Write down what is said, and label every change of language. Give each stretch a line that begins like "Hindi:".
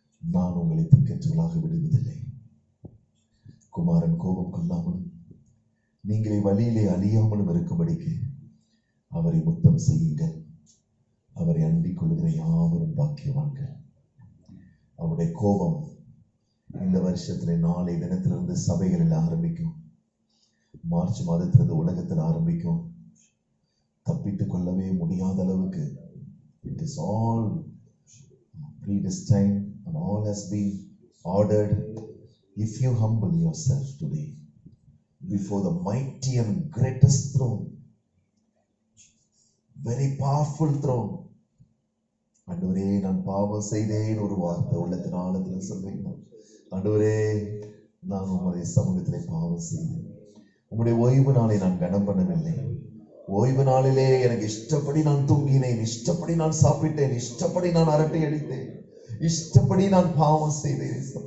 Tamil: நான் உங்களை திக்கற்றவர்களாக விடுவதில்லை. குமாரன் கோபம் கொள்ளாமலும் நீங்களே வழியிலே அழியாமலும் இருக்கும்படிக்கு அவரை முத்தம் செய்யுங்கள். அவரை அண்டிக் கொள்கிற யாவரும் பாக்கியவான்கள். அவருடைய கோபம் இந்த வருஷத்துல நாளை தினத்திலிருந்து சபைகளில் ஆரம்பிக்கும். மார்ச் மாதத்திலிருந்து உலகத்தில் ஆரம்பிக்கும். தப்பித்துக் கொள்ளவே முடியாத அளவுக்கு
English: it is all predestined and all has been ordered. If you humble yourself today before the mighty and greatest throne, very powerful throne,
Tamil: ஆண்டவரே நான் பாவம் செய்தேன் ஒரு வார்த்தை உள்ளத்தின் ஆழத்தில் சொல்றீங்க. ஆண்டவரே நான் உங்களுடைய சமூகத்திலே பாவம் செய்தேன். உங்களுடைய ஓய்வு நாளை நான் கனம் பண்ணவில்லை. ஓய்வு நாளிலே எனக்கு இஷ்டப்படி நான் தூங்கினேன், இஷ்டப்படி நான் சாப்பிட்டேன், இஷ்டப்படி நான் அரட்டை அடித்தேன், இஷ்டப்படி நான் பாவம் செய்தேன்.